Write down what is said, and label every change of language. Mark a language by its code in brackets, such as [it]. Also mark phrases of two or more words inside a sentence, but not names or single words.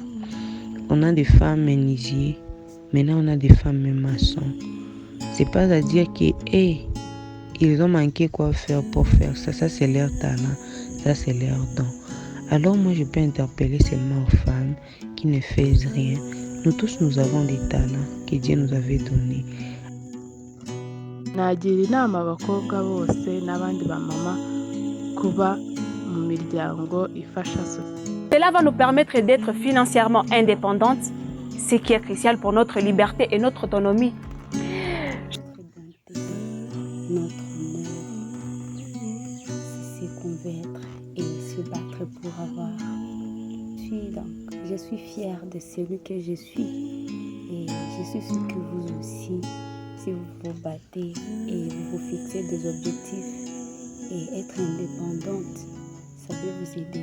[fr] On a des femmes menuisiers, maintenant on a des femmes maçons. C'est pas à dire que ils ont manqué quoi faire pour faire ça. Ça, c'est leur talent, ça, c'est leur don. Alors moi, je peux interpeller seulement aux femmes qui ne font rien. Nous tous, nous avons des talents que Dieu nous avait donnés. [rw] nagira inama abakobwa bose n'abandi bamama kuba mu miryango ifasha sosiyete. [fr] Cela va nous permettre d'être financièrement indépendantes, ce qui est crucial pour notre liberté et notre autonomie. Notre honneur, c'est ce qu'on veut être et se battre pour avoir. Je suis fière de celui que je suis et je suis sûre que vous aussi, si vous vous battez et vous vous fixez des objectifs et être indépendante, ça peut vous aider.